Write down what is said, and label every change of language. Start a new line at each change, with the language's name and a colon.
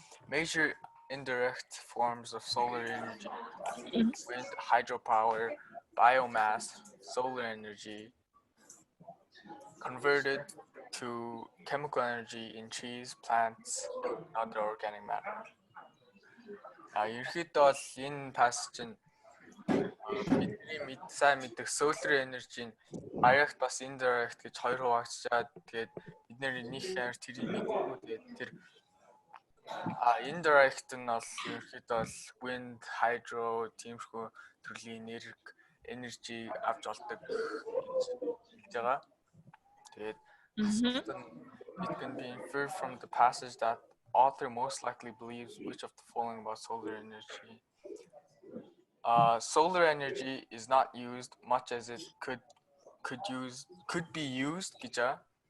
English: Major indirect forms of solar energy include wind, hydropower, biomass, solar energy, converted to chemical energy in trees, plants, and other organic matter.
Mongolian: Ерөнхийдөө бол энэ passage нь бидний сайн мэддэг solar energy-ийн direct бас indirect гэж хоёр хуваагдчихад тэгээд бид нэр нэг хэр тэрийг мэдгүй тэгээд тэр indirect нь бол ерөнхийдөө бол wind, hydro, тиймэрхүү төрлийн energy авч олдог гэж байгаа.
English: Тэгээд it can be inferred from the passage that author most likely believes which of the following about solar energy. Solar energy is not used much as it could be used
Mongolian: гэж байна.